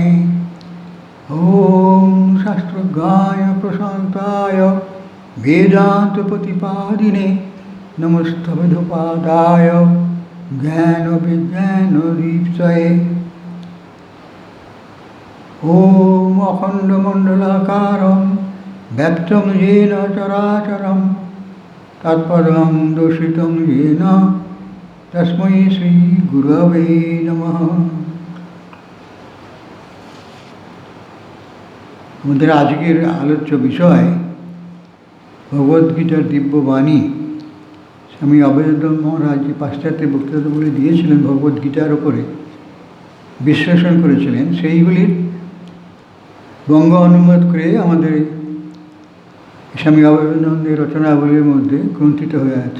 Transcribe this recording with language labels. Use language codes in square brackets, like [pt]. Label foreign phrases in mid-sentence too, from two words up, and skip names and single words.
[sa] ॐ शास्त्रज्ञाय प्रशान्ताय वेदान्तप्रतिपादिने नमस्तवेदपादाय ज्ञानविज्ञानदीप्तये। ॐ अखण्डमण्डलाकारं व्याप्तं येन चराचरं तत्पदं दर्शितं येन तस्मै श्रीगुरवे नमः। [bn] আমাদের আজকের আলোচ্য বিষয় ভগবদ্গীতার দিব্যবাণী। স্বামী অভয়দান মহারাজ যে পাশ্চাত্যে বক্তৃতাগুলি দিয়েছিলেন ভগবদ্গীতার ওপরে বিশ্লেষণ করেছিলেন, সেইগুলির বঙ্গ অনুবাদ করে আমাদের স্বামী অভয়দানন্দের রচনাবলীর মধ্যে গ্রন্থিত হয়ে আছে।